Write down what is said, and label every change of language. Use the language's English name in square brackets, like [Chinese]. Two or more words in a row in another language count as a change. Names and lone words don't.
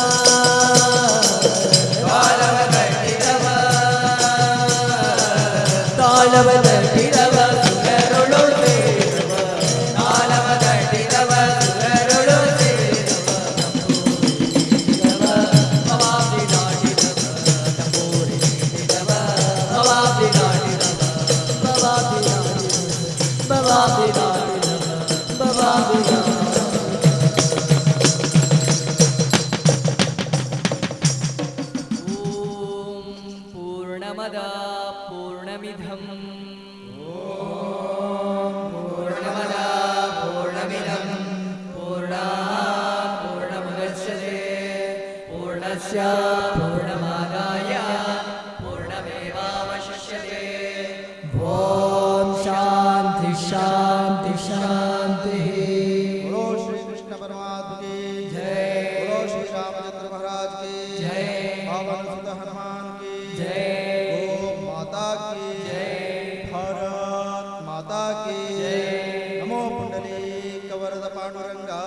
[Kannada] ತಾಳವ ಕಟ್ಟಿದವ ತಾಳವ ಕಟ್ಟಿದವ ಸುರರುಳು ಸೇರಿದವ ತಾಳವ ಕಟ್ಟಿದವ ಸುರರುಳು ಸೇರಿದವ ಭವಾಬ್ದಿ ದಾಟಿದವ ನಮ್ಮೂರಿ ನೀಡಿದವ ಭವಾಬ್ದಿ ದಾಟಿದವ ಭವಾಬ್ದಿ ದಾಟಿದವ ಭವಾಬ್ದಿ ದಾಟಿದವ ಭವಾಬ್ದಿ ದಾಟಿದವ [Sanskrit] पूर्णमद पूर्णमिधं पूर्णमद पूर्णमिधं पूर्णात् पूर्णमुदच्यते पूर्णस्य पूर्णमादाय पूर्णमेवावशिष्यते ॐ शान्ति शान्ति शान्तिः [Hindi] बोलो श्री कृष्ण परमात्मा की जय बोलो श्री रामचंद्र महाराज की जय पावन सुत हनुमान की जय गो माता की भारत माता की [Marathi] नमो पुंडलीक वरद पांडुरंगा